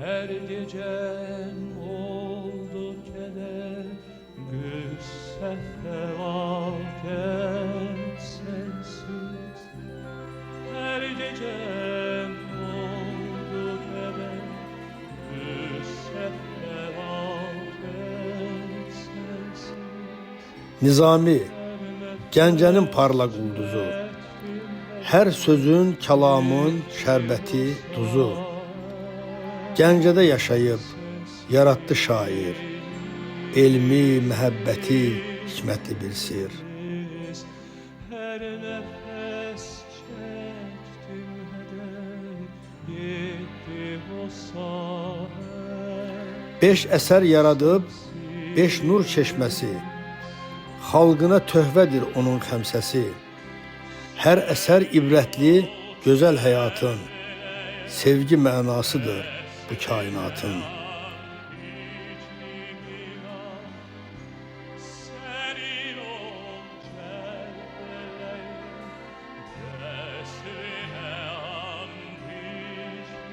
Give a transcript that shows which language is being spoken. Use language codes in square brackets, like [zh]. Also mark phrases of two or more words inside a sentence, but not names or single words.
[tr] gecem oldu keder, güsse felaket sensiz. Her gecem oldu keder, güsse felaket sensiz. [az] Nizami, Gəncənin parlaq ulduzu, hər sözün, kəlamın şərbəti, duzu. Gəncədə yaşayıb, yaratdı şair, elmi, məhəbbəti, hikmətli bir sir. [tr] Her nefes çektim heder, gitti o saat. [az] 5 əsər yaradıb, 5 nur çeşməsi, xalqına töhvədir onun xəmsəsi. Hər əsər ibrətli, gözəl həyatın, sevgi mənasıdır bu kainatın. [tr] Senin ol Kerbela'yım, desrine andiş